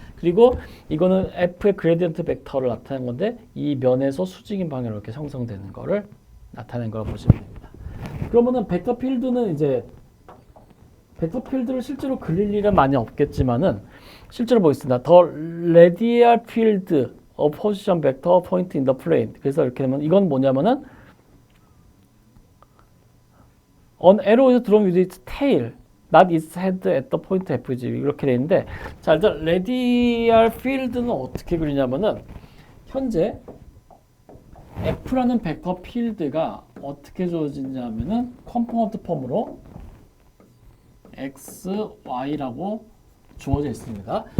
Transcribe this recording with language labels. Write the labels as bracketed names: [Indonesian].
[Korean] 그리고 이거는 F의 그레디언트 벡터를 나타낸 건데 이 면에서 수직인 방향으로 이렇게 형성되는 거를 나타낸 거라 보시면 됩니다. 그러면은 벡터 필드는 이제 벡터 필드를 실제로 그릴 일은 많이 없겠지만은 실제로 보겠습니다. [English] The radial field of position vector point in the plane. [Korean] 그래서 이렇게 되면 이건 뭐냐면은 [English] An arrow is drawn with its tail, not its head at the point F. [Korean] 이렇게 돼 있는데, 자 일단 radial field는 어떻게 그리냐면은 현재 F라는 벡터 필드가 어떻게 주어지냐면은 컴포넌트 폼으로 X, Y라고 주어져 있습니다.